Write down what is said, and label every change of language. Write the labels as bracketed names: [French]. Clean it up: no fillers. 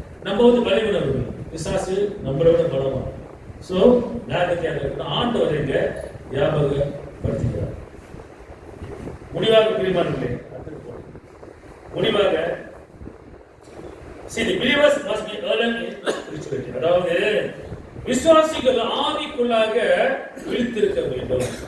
[Tamil] நம்ம வந்து பலவீனர்கள், பிசாசு நம்மளோட பலமா. சோ ஞாபகத்தில் இருக்கணும், ஆண்டவர் எங்க ஞாபகப்படுத்துகிறார். முடிவாக பிரியமானவர்களே, முடிவாக [English] see the believers must be alert in spirituality. [Tamil] அதாவது விசுவாசிகள் ஆவிக்குள்ளாக விழித்திருக்க வேண்டும்.